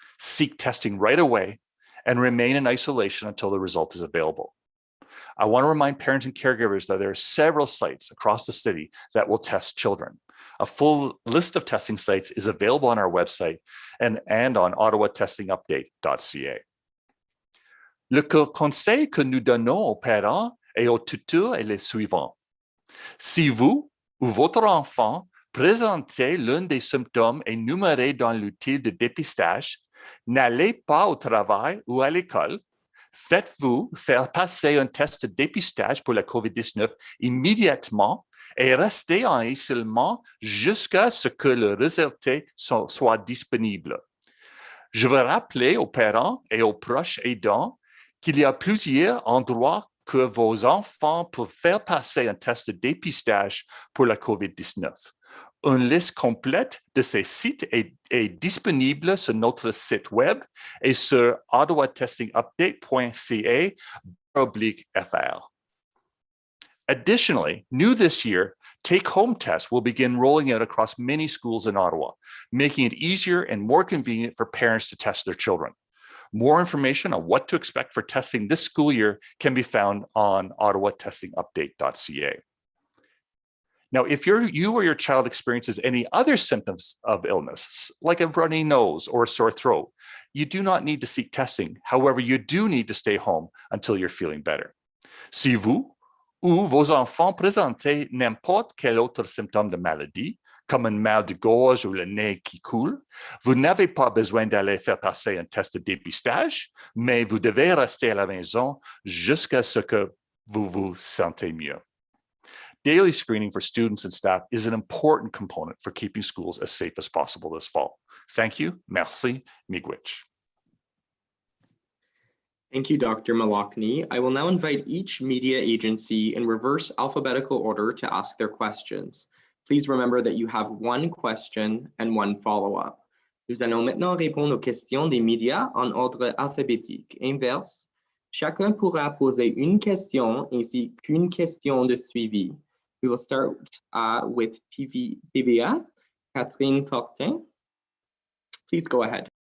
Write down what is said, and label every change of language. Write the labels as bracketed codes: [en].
[en] Seek testing right away and remain in isolation until the result is available. I want to remind parents and caregivers that there are several sites across the city that will test children. A full list of testing sites is available on our website and on ottawatestingupdate.ca. [fr] Le conseil que nous donnons aux parents et aux tuteurs est le suivant. Si vous ou votre enfant présentez l'un des symptômes énumérés dans l'outil de dépistage, n'allez pas au travail ou à l'école, Faites-vous faire passer un test de dépistage pour la COVID-19 immédiatement et restez en isolement jusqu'à ce que le résultat soit disponible. Je veux rappeler aux parents et aux proches aidants qu'il y a plusieurs endroits que vos enfants peuvent faire passer un test de dépistage pour la COVID-19. Une liste complète de ces sites est disponible sur notre site web et sur ottawatestingupdate.ca/fr. [en] Additionally, new this year, take-home tests will begin rolling out across many schools in Ottawa, making it easier and more convenient for parents to test their children. More information on what to expect for testing this school year can be found on ottawatestingupdate.ca. Now, if you or your child experiences any other symptoms of illness, like a runny nose or a sore throat, you do not need to seek testing. However, you do need to stay home until you're feeling better. [fr] Si vous ou vos enfants présentez n'importe quel autre symptôme de maladie, comme un mal de gorge ou le nez qui coule, vous n'avez pas besoin d'aller faire passer un test de dépistage, mais vous devez rester à la maison jusqu'à ce que vous vous sentez mieux. [en] Daily screening for students and staff is an important component for keeping schools as safe as possible this fall. Thank you. Merci. Miigwech. Thank you, Dr. Malakny. I will now invite each media agency in reverse alphabetical order to ask their questions. Please remember that you have one question and one follow-up. [fr] Nous allons maintenant répondre aux questions des médias en ordre alphabétique inverse. Chacun pourra poser une question ainsi qu'une question de suivi. [en] We will start with TVA, Catherine Fortin. Please go ahead.